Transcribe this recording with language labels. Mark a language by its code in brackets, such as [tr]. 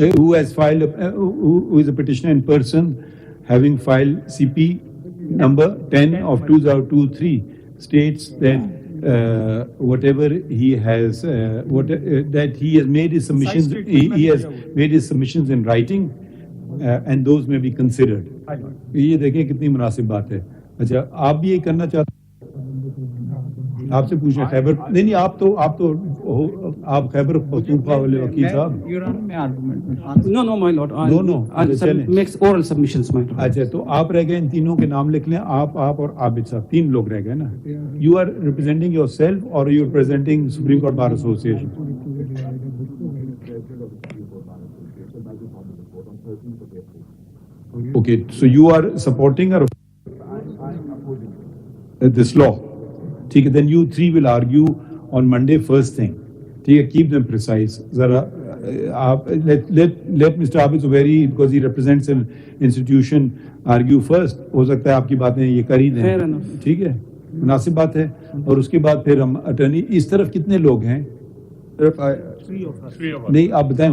[en] who has filed who is a petitioner in person having filed CP number 10 of 2023 states that whatever he has that he has made his submissions, he has made his submissions in writing and those may be considered. [ur] یہ دیکھیں کتنی مناسب بات ہے. اچھا آپ بھی یہ کرنا چاہتے ہیں؟ آپ سے پوچھیں. خیبر نہیں, آپ تو آپ خیبر پختونخوا والے وکیل صاحب. [en] No, my lord. No. Makes oral submissions, my lord. [ur] اچھا تو آپ رہ گئے, ان تینوں کے نام لکھ لیں. آپ اور عابد صاحب, تین لوگ رہ گئے نا. [en] You are representing yourself اور you are presenting supreme court bar association. Okay, so you are supporting or this law? [ur] ٹھیک ہے, [en] then you three will argue on Monday first thing. [ur] ٹھیک ہے, [en] keep them precise. [ur] ذرا آپ [en] let Mr. Abid Zubairi, because he represents an institution, argue first. [ur] ہو سکتا ہے آپ کی باتیں یہ کر ہی دیں. ٹھیک ہے, مناسب بات ہے. اور اس کے بعد پھر ہم اٹرنی. اس طرف کتنے لوگ ہیں؟ نہیں, آپ بتائیں.